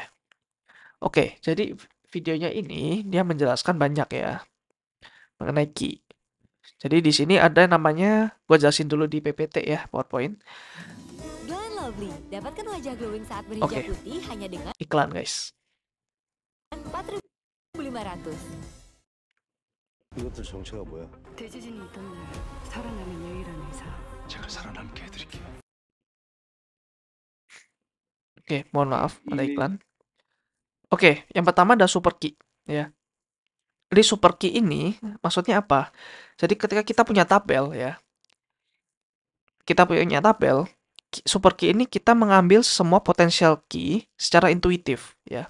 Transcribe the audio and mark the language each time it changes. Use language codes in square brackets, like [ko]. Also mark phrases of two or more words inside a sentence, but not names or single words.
[id] Oke, jadi videonya ini dia menjelaskan banyak ya mengenai key. Jadi di sini ada namanya, gue jelasin dulu di PPT ya, PowerPoint. Glam Lovely, dapatkan wajah glowing saat berhijab putih hanya dengan iklan guys. 4.500. [ko] 이것들 정체가 뭐야? 대지진이 있던 날 살아남은 유일한 의사. 제가 살아남게 해드릴게요. [id] Oke, mohon maaf ada iklan. Oke, yang pertama ada [en] super key [id] ya. Jadi [en] super key [id] ini maksudnya apa? Jadi ketika kita punya tabel ya, [en] super key [id] ini kita mengambil semua potensial key secara intuitif ya.